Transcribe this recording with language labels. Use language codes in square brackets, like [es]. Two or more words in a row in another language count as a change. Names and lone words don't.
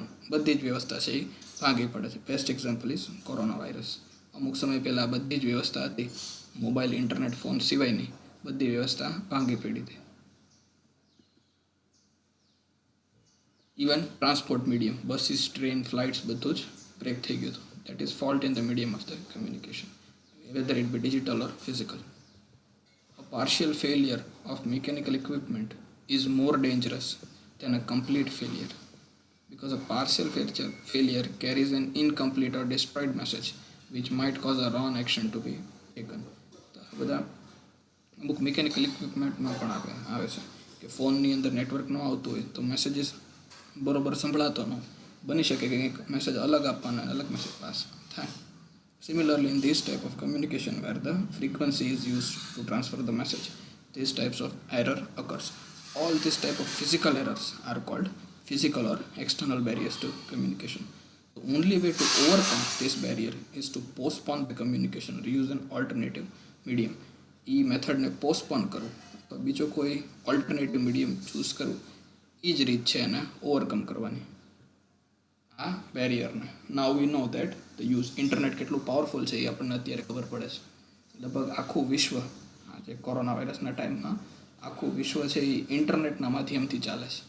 [gu] બધી જ વ્યવસ્થા છે એ ભાંગી પડે છે. [en] best example is corona virus. [gu] અમુક સમય પહેલાં બધી જ વ્યવસ્થા હતી, મોબાઈલ ઇન્ટરનેટ ફોન સિવાયની બધી વ્યવસ્થા ભાંગી પડી હતી. [en] even transport medium, [gu] બસીસ, ટ્રેન, ફ્લાઇટ્સ બધું જ બ્રેક થઈ ગયું હતું. [en] That is fault in the medium of the communication, whether it be digital or physical. A partial failure of mechanical equipment is more dangerous than a complete failure, because a partial failure carries an incomplete or destroyed message which might cause a wrong action to be taken. [gu] બધા અમુક [en] mechanical equipment [gu] પણ આવે છે કે ફોનની અંદર નેટવર્ક ન આવતું હોય તો મેસેજીસ બરોબર સંભળાતો ન બની શકે કે કંઈક મેસેજ અલગ આપવાનો અલગ મેસેજ પાસ થાય. [en] Similarly, in this type of communication where the frequency is used to transfer the message, these types of error occurs. All these type of physical errors are called physical or external barriers to communication. The only way to overcome this barrier is to postpone the communication or use an alternative medium. [gu] એ મેથડને પોસ્ટપોન કરવું તો બીજો કોઈ [en] alternative medium [gu] ચૂઝ કરવું, એ જ રીત છે એને ઓવરકમ કરવાની આ બેરિયરને. [en] now we know that the use internet [gu] કેટલું પાવરફુલ છે એ આપણને અત્યારે ખબર પડે છે. લગભગ આખું વિશ્વ આ જે કોરોના વાયરસના ટાઈમમાં આખું વિશ્વ છે એ ઇન્ટરનેટના માધ્યમથી ચાલે છે.